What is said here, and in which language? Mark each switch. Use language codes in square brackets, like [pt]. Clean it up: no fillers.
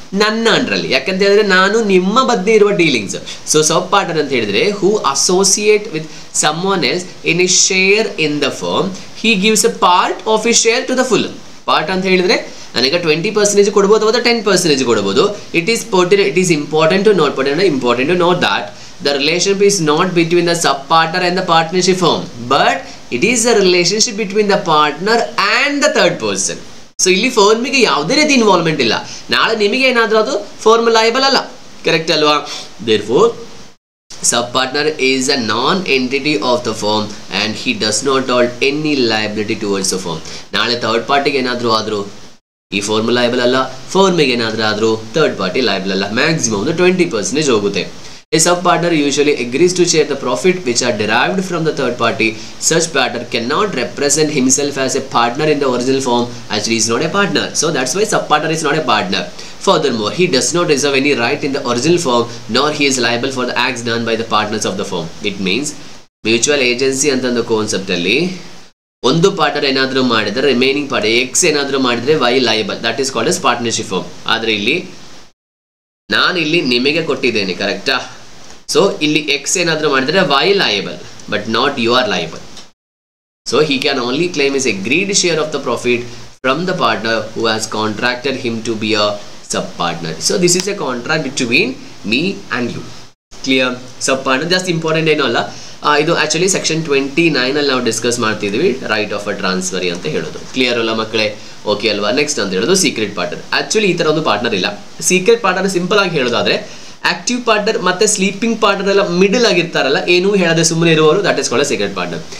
[kn] ನನ್ನ ಅಂಡರಲ್ಲಿ, ಯಾಕಂತ ಹೇಳಿದ್ರೆ ನಾನು ನಿಮ್ಮ ಮಧ್ಯೆ ಇರುವ ಡೀಲಿಂಗ್ಸ್. ಸೊ ಸಬ್ ಪಾರ್ಟ್ನರ್ ಅಂತ ಹೇಳಿದ್ರೆ [en] Who associate with someone else in a share in the firm, he gives a part of a share to the full. [kn] Part ಅಂತ ಹೇಳಿದ್ರೆ ನನಗೆ 20% ಕೊಡ್ಬೋದು ಅಥವಾ 10% ಕೊಡ್ಬೋದು. [en] It is important to note that the relationship is not between the sub partner and the partnership firm, but it is a relationship between the partner and the third person. [kn] So ಇಲ್ಲಿ ಫರ್ಮಿಗೆ ಯಾವುದೇ ರೀತಿ involvement ಇಲ್ಲ. ನಾಳೆ ನಿಮಗೆ ಏನಾದರೂ ಅದು firm liable ಅಲ್ಲ, correct ಅಲ್ವಾ? [en] therefore sub partner is a non-entity of the firm and he does not hold any liability towards the firm. [kn] ನಾಳೆ ಥರ್ಡ್ ಪಾರ್ಟಿಗೆ ಏನಾದರೂ ಆದರೂ ಈ ಫರ್ಮ್ ಲಯಬಲ್ ಅಲ್ಲ, ಫರ್ಮಿಗೆ ಏನಾದರೂ ಆದರೂ ಥರ್ಡ್ ಪಾರ್ಟಿ ಲಯಬಲ್ ಅಲ್ಲ. ಮ್ಯಾಕ್ಸಿಮಮ್ 20% ಹೋಗುತ್ತೆ. [en] A sub-partner usually agrees to share the profit which are derived from the third party. Such partner cannot represent himself as a partner in the original form as he is not a partner. So that's why sub-partner is not a partner. Furthermore, he does not reserve any right in the original form, nor he is liable for the acts done by the partners of the firm. It means mutual agency [kn] ಅಂತ ಒಂದು concept ಅಲ್ಲಿ ಒಂದು partner ಏನಾದರೂ ಮಾಡಿದರೆ remaining part X ಏನಾದರೂ ಮಾಡಿದರೆ Y liable, [en] That is called as partnership firm. [kn] ಆದರೆ ಇಲ್ಲಿ ನಾನಿಲ್ಲಿ ನಿಮಗೆ ಕೊಟ್ಟಿದ್ದೇನೆ, ಕರೆಕ್ಟಾ? ಸೊ ಇಲ್ಲಿ ಎಕ್ಸ್ ಏನಾದರೂ ಮಾಡಿದರೆ Y liable [en] But not you are liable. So he can only claim his agreed share of the profit from the partner who has contracted him to be a sub partner. So this is a contract between me and you. Clear? Sub partner just important [kn] ಏನೋ ಅಲ್ಲ, ಇದು actually section 29 ಅಲ್ಲಿ ನಾವು discuss ಮಾಡ್ತಿದ್ವಿ, right of a transferee ಅಂತ ಹೇಳೋದು. Clear ಅಲ್ಲ ಮಕ್ಕಳೇ? ಓಕೆ ಅಲ್ವಾ? ನೆಕ್ಸ್ಟ್ ಅಂತ ಹೇಳೋದು ಸೀಕ್ರೆಟ್ ಪಾರ್ಟ್ನರ್. ಆಕ್ಚುಲಿ ಈ ತರ ಒಂದು ಪಾರ್ಟ್ನರ್ ಇಲ್ಲ. ಸೀಕ್ರೆಟ್ ಪಾರ್ಟ್ನರ್ ಸಿಂಪಲ್ ಆಗಿ ಹೇಳೋದಾದ್ರೆ ಆಕ್ಟಿವ್ ಪಾರ್ಟ್ನರ್ ಮತ್ತೆ ಸ್ಲೀಪಿಂಗ್ ಪಾರ್ಟ್ನರ್ ಎಲ್ಲ ಮಿಡಲ್ ಆಗಿರ್ತಾರಲ್ಲ, ಏನೂ ಹೇಳದೆ ಸುಮ್ಮನೆ ಇರುವವರು, [en] That is called a secret partner.